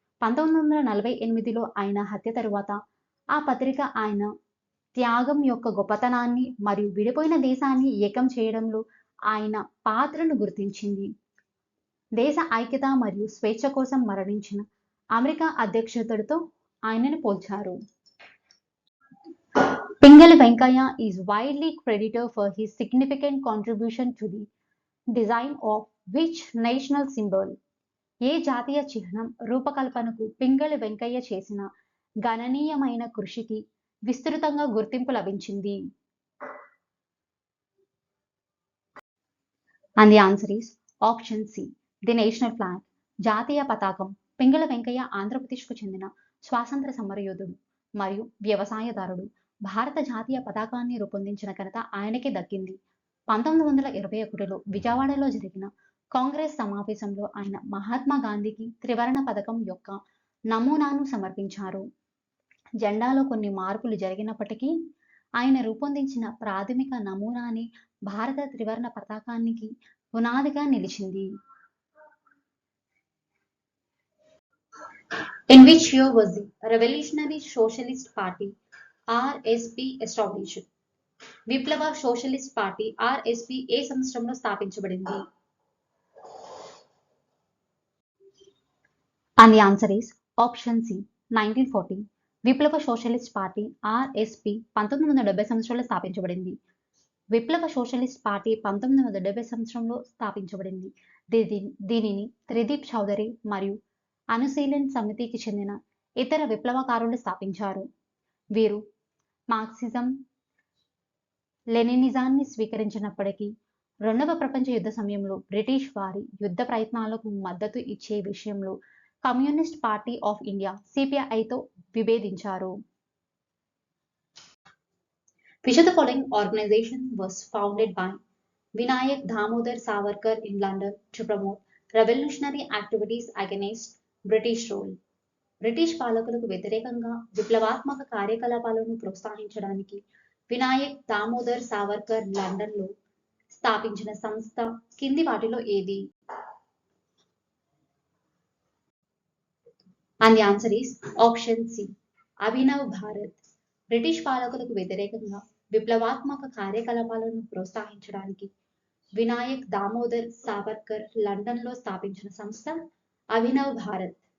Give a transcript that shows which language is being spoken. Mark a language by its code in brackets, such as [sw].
[te] 1948లో ఆయన హత్య తరువాత ఆ పత్రిక ఆయన త్యాగం యొక్క గొప్పతనాన్ని మరియు విడిపోయిన దేశాన్ని ఏకం చేయడంలో ఆయన పాత్రను గుర్తించింది. దేశ ఐక్యత మరియు స్వేచ్ఛ కోసం మరణించిన అమెరికా అధ్యక్షుడితో ఆయనను పోల్చారు. [en] Pingali Venkayya is widely credited for his significant contribution to the design of which national symbol? [te] ఏ జాతీయ చిహ్నం రూపకల్పనకు పింగళి వెంకయ్య చేసిన గణనీయమైన కృషికి విస్తృతంగా గుర్తింపు లభించింది? [en] And the answer is option C. The national flag. [te] జాతీయ పతాకం. పింగళి వెంకయ్య ఆంధ్రప్రదేశ్కు చెందిన స్వాతంత్ర సమరయోధుడు మరియు వ్యవసాయదారుడు. భారత జాతీయ పతాకాన్ని రూపొందించిన ఘనత ఆయనకే దక్కింది. 1921లో విజయవాడలో జరిగిన కాంగ్రెస్ సమావేశంలో ఆయన మహాత్మా గాంధీకి త్రివర్ణ పథకం యొక్క నమూనాను సమర్పించారు. జెండాలో కొన్ని మార్పులు జరిగినప్పటికీ ఆయన రూపొందించిన ప్రాథమిక నమూనానే భారత త్రివర్ణ పతాకానికి పునాదిగా నిలిచింది. [en] In which year was the Revolutionary Socialist Party (RSP) established? [te] విప్లవ సోషలిస్ట్ పార్టీ (RSP) ఏ సంవత్సరంలో స్థాపించబడింది? [en] And the answer is option C. 1940. [te] విప్లవ సోషలిస్ట్ పార్టీ (RSP) 1970 సంవత్సరంలో స్థాపించబడింది. విప్లవ సోషలిస్ట్ పార్టీ 1970 సంవత్సరంలో స్థాపించబడింది. దీనిని త్రిదీప్ చౌదరి మరియు అనుశీలన్ సమితికి చెందిన ఇతర విప్లవకారులు స్థాపించారు. వీరు మార్క్సిజం, లెనినిజాన్ని స్వీకరించినప్పటికీ రెండవ ప్రపంచ యుద్ధ సమయంలో బ్రిటిష్ వారి యుద్ధ ప్రయత్నాలకు మద్దతు ఇచ్చే విషయంలో communist party of India సిపిఐతో విభేదించారు. [en] Which of the following organization was founded by Vinayak Damodar Savarkar in London to promote revolutionary activities against British rule? [te] British పాలకులకు వ్యతిరేకంగా విప్లవాత్మక కార్యకలాపాలను ప్రోత్సహించడానికి వినాయక్ దామోదర్ సావర్కర్ లండన్లో స్థాపించిన సంస్థ కింది వాటిలో ఏది? [en] And the answer is option C. [te] Abhinav Bharat. British పాలకులకు వ్యతిరేకంగా విప్లవాత్మక కార్యకలాపాలను ప్రోత్సహించడానికి వినాయక్ దామోదర్ సావర్కర్ లండన్లో స్థాపించిన సంస్థ అభినవ్ భారత్.